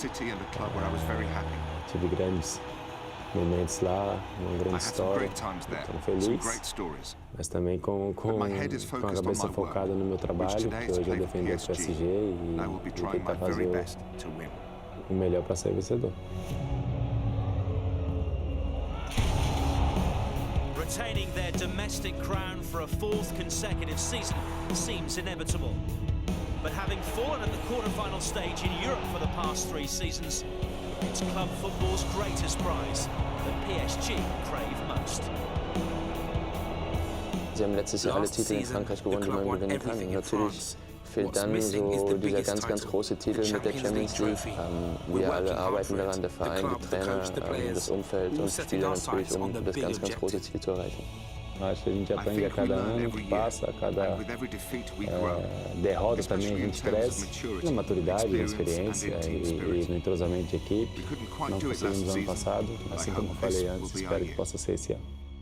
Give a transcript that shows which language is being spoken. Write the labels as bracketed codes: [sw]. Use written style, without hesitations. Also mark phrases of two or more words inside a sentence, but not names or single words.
[pt] Tive grandes momentos lá, uma grande história, estou feliz, mas também com a cabeça focada no meu trabalho, que hoje é defender o PSG e tentar fazer o melhor para ser vencedor. [en] Retaining their domestic crown for a 4th consecutive season seems inevitable. But having fallen at the quarter-final stage in Europe for the past 3 seasons, it's club football's greatest prize that PSG crave most. [de] Sie haben letztes Jahr alle Titel in Frankreich gewonnen, die man gewinnen kann. Und natürlich fehlt dann so dieser ganz große Titel mit der Champions League. Wir alle arbeiten daran, der Verein, die Trainer, das Umfeld und die Spieler natürlich, um das ganz große Ziel zu erreichen. [pt] Acho que a gente aprende a cada ano que passa, a cada derrota também a gente cresce na maturidade, na experiência e no entrosamento de equipe. Não conseguimos ano passado, assim como eu falei antes, espero que possa ser esse ano.